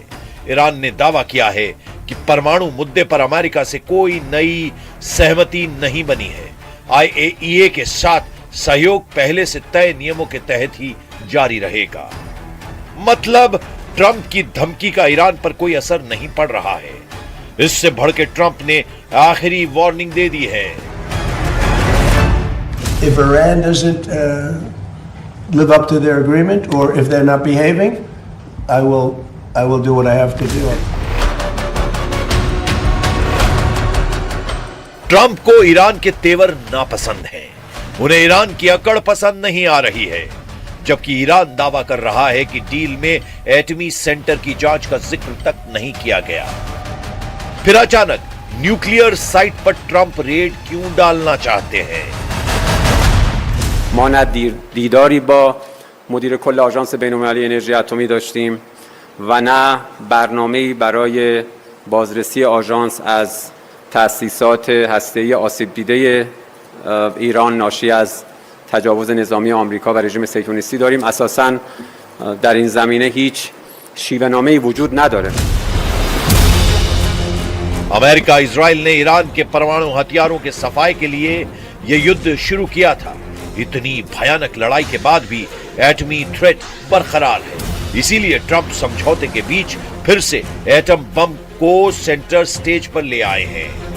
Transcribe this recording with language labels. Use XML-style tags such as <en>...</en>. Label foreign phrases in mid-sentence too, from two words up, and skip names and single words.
<hi>ईरान ने दावा किया है कि परमाणु मुद्दे पर अमेरिका से कोई नई सहमति नहीं बनी है। IAEA के साथ सहयोग पहले से तय नियमों के तहत ही जारी रहेगा। मतलब ट्रंप की धमकी का ईरान पर कोई असर नहीं पड़ रहा है। इससे बढ़ के ट्रंप ने आखिरी वार्निंग दे दी है।</hi> <en>If Iran doesn't live up to their agreement, or if they're not behaving, I will do what I have to do.</en> <hi>ट्रंप को ईरान के तेवर नापसंद हैं। उन्हें ईरान की अकड़ पसंद नहीं आ रही है, जबकि ईरान दावा कर रहा है कि डील में एटमी सेंटर की जांच का जिक्र तक नहीं किया गया। फिर अचानक</hi> <en>nuclear site</en> <hi>पर ट्रंप रेड क्यों डालना चाहते हैं?</hi> <fa>ما نه دیداری با مدیر کل آژانس بین‌المللی انرژی اتمی داشتیم و نه برنامه‌ای برای بازرسی آژانس از تأسیسات هسته‌ای آسیب دیده ایران ناشی از تجاوز نظامی آمریکا و رژیم صهیونیستی داریم. اساساً در این زمینه هیچ شیوه‌نامه‌ای وجود نداره.</fa> <hi>अमेरिका इजराइल ने ईरान के परमाणु हथियारों के सफाई के लिए यह युद्ध शुरू किया था। इतनी भयानक लड़ाई के बाद भी एटमी थ्रेट बरकरार है। इसीलिए ट्रंप समझौते के बीच फिर से एटम बम को</hi> <en>center stage</en> <hi>पर ले आए हैं।</hi>